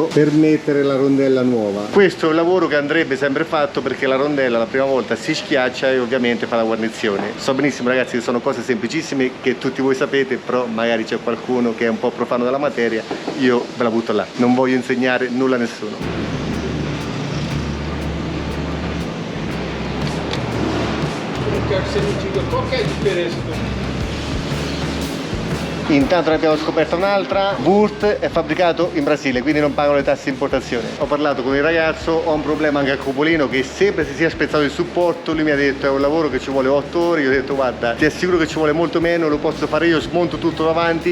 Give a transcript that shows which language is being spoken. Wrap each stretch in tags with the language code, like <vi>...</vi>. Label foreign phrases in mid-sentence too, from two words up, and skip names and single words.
<it>Per mettere la rondella nuova. Questo è un lavoro che andrebbe sempre fatto perché la rondella la prima volta si schiaccia e ovviamente fa la guarnizione. So benissimo ragazzi che sono cose semplicissime che tutti voi sapete, però magari c'è qualcuno che è un po' profano della materia, io ve la butto là, non voglio insegnare nulla a nessuno.</it> <pt>Eu quero que você me diga qual que é a diferença do...</pt> <it>Intanto ne abbiamo scoperta un'altra. Wurth è fabbricato in Brasile, quindi non pagano le tasse di importazione. Ho parlato con il ragazzo, ho un problema anche a Cupolino che sembra si sia spezzato il supporto. Lui mi ha detto è un lavoro che ci vuole 8 ore. Io ho detto guarda, ti assicuro che ci vuole molto meno, lo posso fare io, smonto tutto davanti.</it>